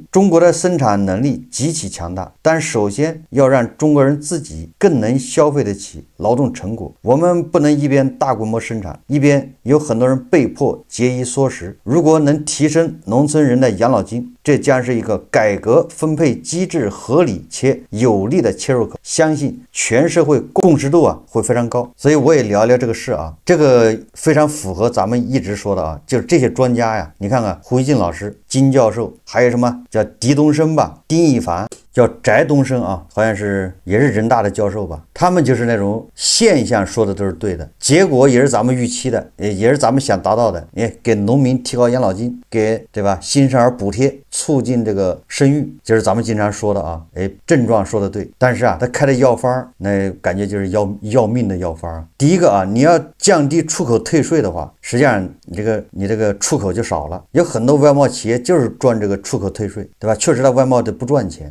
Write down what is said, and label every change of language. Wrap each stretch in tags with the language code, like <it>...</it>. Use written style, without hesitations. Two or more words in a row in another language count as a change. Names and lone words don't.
<zh>中國的生產能力極其強大，但首先要讓中國人自己更能消費得起勞動成果。我們不能一邊大規模生產，一邊有很多人被迫節衣縮食。如果能提升農村人的養老金，這將是一個改革分配機制合理且有力的切入口，相信全社會共識度啊會非常高。所以我也聊一聊這個事啊，這個非常符合咱們一直說的啊，就是這些專家呀，你看看胡一進老師、金教授，還有什麼叫狄東升吧、丁一凡，叫翟東升啊，好像是也是人大的教授吧，他們就是那種現象說的都是對的，結果也是咱們預期的，也是咱們想達到的，給農民提高養老金，給對吧新生兒補貼，促進這個生育，就是咱們經常說的啊，症狀說的對，但是啊他開的藥方那感覺就是要命的藥方。第一個啊，你要降低出口退稅的話，實際上你這個出口就少了，有很多外貿企業就是賺這個出口退稅，對吧？確實它外貿的不賺錢。</zh>